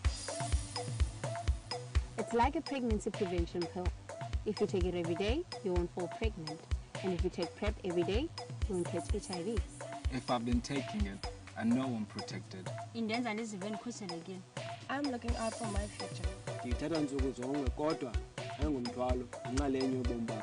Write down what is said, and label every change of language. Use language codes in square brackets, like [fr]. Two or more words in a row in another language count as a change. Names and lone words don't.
[en] It's like a pregnancy prevention pill. If you take it every day, you won't fall pregnant. And if you take PrEP every day, you won't catch HIV. If I've been taking it, I know I'm protected. [xh] Indenza ndizive ndikhuselekile. [en] I'm looking out for my future. [xh] Ndiyithatha nsuku zonke kodwa ayingumthwalo inxalenye yobomi bakho.